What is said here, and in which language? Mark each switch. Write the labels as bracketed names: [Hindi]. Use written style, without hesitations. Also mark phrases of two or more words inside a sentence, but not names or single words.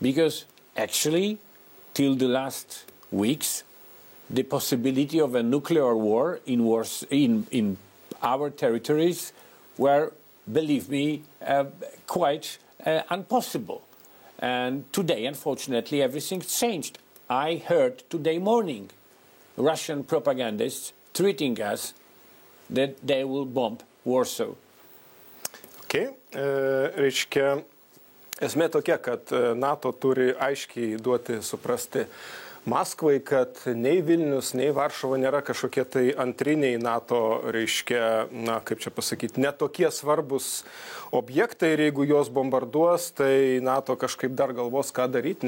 [English] Because actually, till the last weeks, the possibility of a nuclear war in our territories were, believe me, quite impossible. And today, unfortunately, everything's changed. I heard today morning Russian propagandists treating us that they will bomb Warsaw. Okay. [Lithuanian] Reiškia, esmė tokia, kad NATO turi aiškiai duoti suprasti Maskvai, kad nei Vilnius, nei Varšuva nėra kažkokie tai antriniai NATO, reiškia, na, kaip čia pasakyti, netokie svarbus objektai ir jeigu juos bombarduos, tai NATO kažkaip dar galvos, ką daryti.